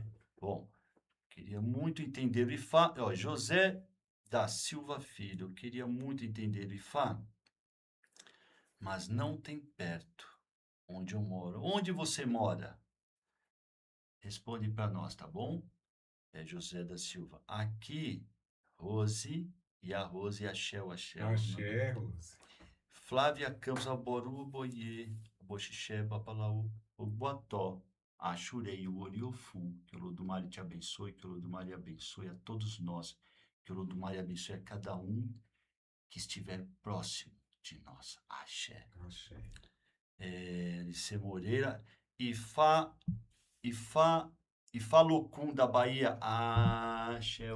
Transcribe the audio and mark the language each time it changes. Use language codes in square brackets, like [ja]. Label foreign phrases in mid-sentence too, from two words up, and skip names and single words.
[pt] Bom, queria muito entender o Ifá. Ó, José da Silva Filho, queria muito entender o Ifá, mas não tem perto onde eu moro. Onde você mora? Responde para nós, tá bom? É José da Silva. Aqui, Rose, e a Rose, e a Shell, Axé, Rose. Flávia Campos, [yo] Aboru, Boiê, Boxixé, Babalaú, o Boató, Axurei, o Oriofum, [pt] que o Lodumare te abençoe, que o Lodumare abençoe a todos nós, que o Lodumare abençoe a cada um que estiver próximo de nós. Axé. Axé. Alice Moreira, Ifá, Ifá E Falocum da Bahia, axé